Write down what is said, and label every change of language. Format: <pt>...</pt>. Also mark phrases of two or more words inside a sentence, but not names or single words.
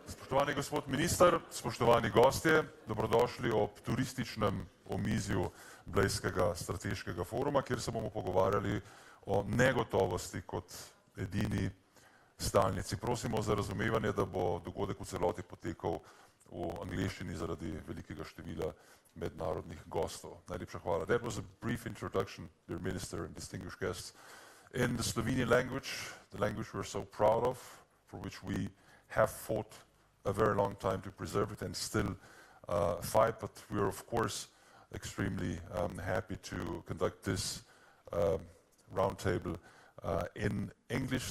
<sl>Spoštovani gospod minister, spoštovani gostje, dobrodošli ob turističnem omizju Blejskega strateškega foruma, kjer se bomo pogovarjali o negotovosti kot edini stalnici. Prosimo za razumevanje, da bo dogodek v celoti potekal v angleščini zaradi velikega števila mednarodnih gostov. Najlepša hvala.</sl> <en>That was a brief introduction, dear minister and distinguished guests, in the Slovenian language, the language we're so proud of, for which we have fought a very long time to preserve it and still fight, but we're of course extremely happy to conduct this roundtable in English.</en>